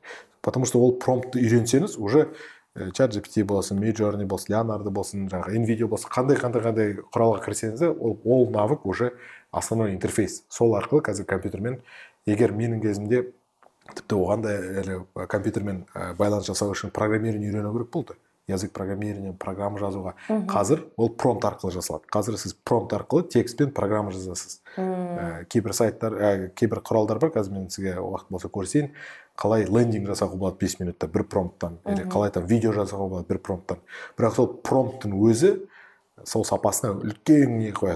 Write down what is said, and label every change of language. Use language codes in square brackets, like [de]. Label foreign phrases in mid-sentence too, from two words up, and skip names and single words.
[ru] Потому что [kk] ол промптты үйренсеңіз, уже ChatGPT болсын, Midjourney болсын, Leonardo болсын, жаңағы NVIDIA болсын, қандай құралға кірсеңіз, ол [ru] навык уже основной интерфейс. [kk] Сол арқылы қазір компьютермен, егер менің кезімде тіпті оған да әлі компьютермен байланыс жасау үшін программирование үйрену керек болды. [ru] Язык программирования, [kk] программа жазуға. Қазір ол промпт арқылы жасалады. Қазір сіз промпт арқылы текстпен программа жазасыз. Кейбір сайттар, кейбір құралдар бар, қазір мен сізге уақыт болса көрсетейін, қалай лендинг жасауға болады 5 минутта бір промпттан, или қалай там видео жасауға болады бір промпттан. Бірақ сол промпттың өзі сол сапасына үлкен не қояды.